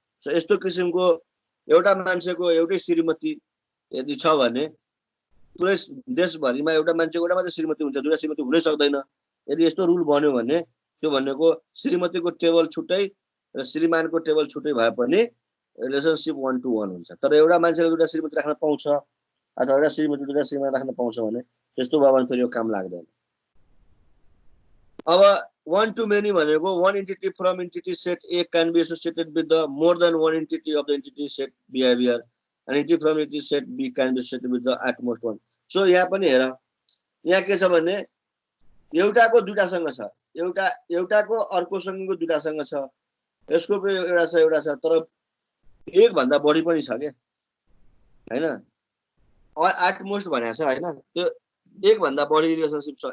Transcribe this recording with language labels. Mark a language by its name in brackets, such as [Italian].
[Nepali] So यस्तो किसिमको एउटा मान्छेको एउटै श्रीमती यदि छ भने पुरै देशभरिमा एउटा मान्छेको एउटा मात्रै श्रीमती हुन्छ, दुईटा श्रीमती हुनै सक्दैन। यदि यस्तो रुल बन्यो भने त्यो भनेको श्रीमतीको टेबल छुट्टै र श्रीमानको टेबल छुट्टै भए पनि रिलेसनशिप 1 to 1 हुन्छ। तर एउटा मान्छेले दुईटा श्रीमती राख्न पाउँछ अथवा एउटा श्रीमती दुईटा श्रीमान राख्न पाउँछ भने त्यस्तो भयो भने फेरि यो काम लाग्दैन। [English] अब 1 to many [Nepali] भनेको [English] one entity from entity set A can be associated with the more than one entity of the entity set behavior, and entity from entity set B can be associated with the at most one. [Nepali] So यहाँ पनि हेर, यहाँ के छ भने एउटाको दुईटासँग छ, एउटाको अर्कोसँगको दुईटासँग छ, यसको पनि एउटा छ, तर एक भन्दा बढी पनि छ के हैन, एट मोस्ट भनेको छ हैन, त्यो एक भन्दा बढी रिलेसनशिप छ।